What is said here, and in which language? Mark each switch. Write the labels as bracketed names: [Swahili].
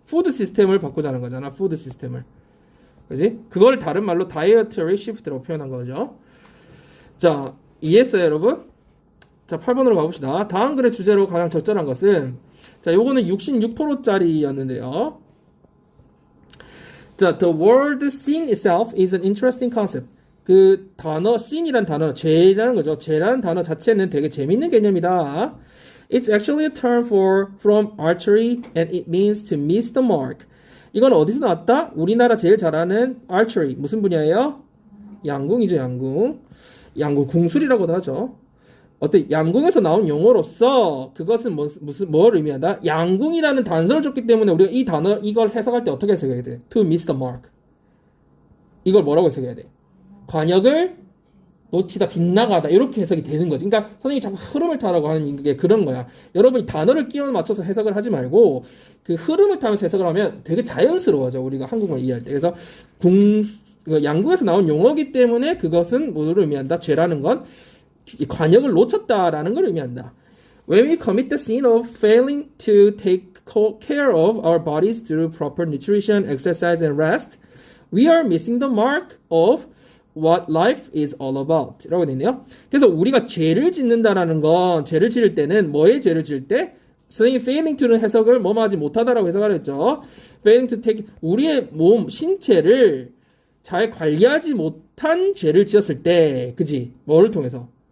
[Korean] 푸드 시스템을 바꾸자는 거잖아. 푸드 시스템을. 그지? 그걸 다른 말로 [English] dietary shift [Korean] 라고 표현한 거죠. 자, 이해했어요, 여러분? 자, 8번으로 가봅시다. 다음 글의 주제로 가장 적절한 것은 자, 요거는 66%짜리였는데요. [English] 자, the word sin itself is an interesting concept. [Korean] 그 단어 sin이란 단어, 죄라는 거죠. 죄라는 단어 자체는 되게 재밌는 개념이다. [English] It's actually a term from archery and it means to miss the mark. [Korean] 이건 어디서 나왔다? 우리나라 제일 잘하는 archery. 무슨 분야예요? 양궁이죠, 양궁. 양궁, 궁술이라고도 하죠. 양궁에서 나온 용어로서 그것은 뭘 의미한다? 양궁이라는 단서를 줬기 때문에 우리가 이걸 해석할 때 어떻게 해석해야 돼? [English] To miss the mark. [Korean] 이걸 뭐라고 해석해야 돼? 관역을 놓치다, 빗나가다 이렇게 해석이 되는 거지. 그러니까 선생님이 자꾸 흐름을 타라고 하는 게 그런 거야. 여러분이 단어를 끼워 맞춰서 해석을 하지 말고 그 흐름을 타면서 해석을 하면 되게 자연스러워져. 우리가 한국말 이해할 때. 그래서 양궁에서 나온 용어이기 때문에 그것은 뭐를 의미한다? 죄라는 건 관역을 놓쳤다라는 걸 의미한다. [English] When we commit the sin of failing to take care of our bodies through proper nutrition, exercise, and rest, we are missing the mark of what life is all about [Korean] 라고 되어 있네요. 그래서 우리가 죄를 짓는다라는 건 죄를 지을 때는 뭐에 죄를 지을 때? 선생님이 failing to는 해석을 뭐뭐하지 못하다라고 해석을 했죠. [English] failing to take [Korean] 우리의 몸, 신체를 잘 관리하지 못한 죄를 지었을 때 그지? 뭐를 통해서?